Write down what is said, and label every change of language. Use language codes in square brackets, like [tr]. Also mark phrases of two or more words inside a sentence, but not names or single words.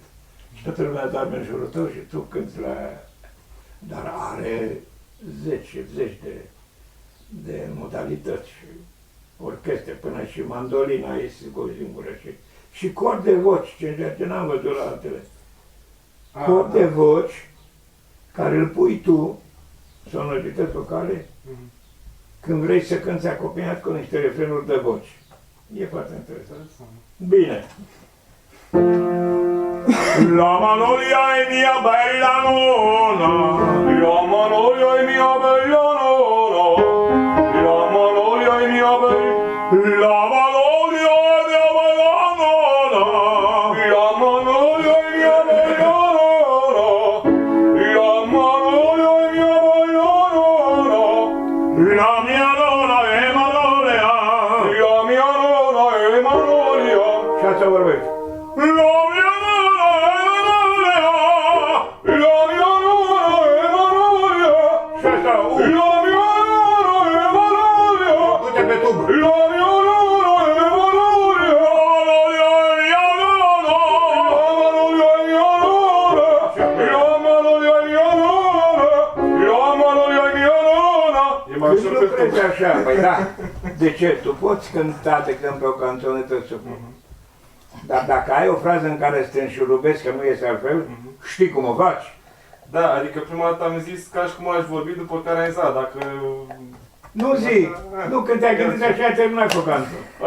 [ro] Și toată lumea doarme în jurul tău și tu cânti la... Dar are zeci de modalități și orchestre, până și mandolina este cu o singură și cor de voci, ce n-am văzut la altele. Cor de voci care îl pui tu, sonorități vocale, când vrei să cânti acompaniat cu niște refrenuri de voci. E foarte interesant. Bine. [it] La Manolia è mia bella nonna, la Manolia è mia bella nonna, la Manolia è mia bella, la Manolia è mia bella nonna, la Manolia è mia bella nonna, la Manolia è mia bella nonna, la mia nonna è Manolia, la mia nonna è Manolia. [ro] Și asta vorbești. [it] La mia nonna è Manolia, la mia nonna è Manolia, [ro] Și asta, [it] la mia nonna è Manolia, [ro] du-te pe tub. [it] la mia nonna è Manolia, Manolia è mia nonna, Manolia è mia nonna, la Manolia è mia nonna, la Manolia è mia nonna. [ro] E mai Când ușor nu pe crezi așa, păi da. De ce? Tu poți cânta, de exemplu, o canțonetă super. Dar dacă ai o frază în care să te înșurubezi că nu iese altfel, știi cum o faci. Da, adică prima dată am zis ca și cum aș vorbi, după care am zis, dacă... Nu zic, nu când te-ai gândit așa, ai terminat cu cantul.